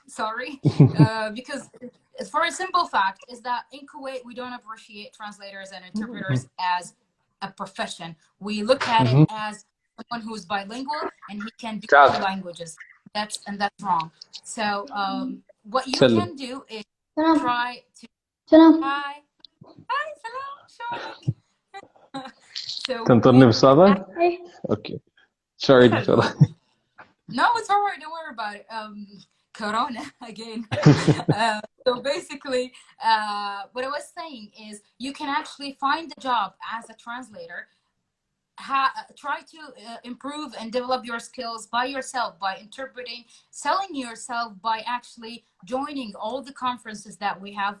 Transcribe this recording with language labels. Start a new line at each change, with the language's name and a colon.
English: Sorry, because for a simple fact is that in Kuwait we don't appreciate translators and interpreters as a profession. We look at it as someone who's bilingual and he can do 2 languages. That's wrong. So what you can do is try to hi salam so
Arabic: تنطرني بالصالة؟ Okay.
English: Sorry, Dictora. No, it's all right. Don't worry about it. Corona again. So basically, what I was saying is you can actually find a job as a translator. Try to improve and develop your skills by yourself, by interpreting, selling yourself, by actually joining all the conferences that we have.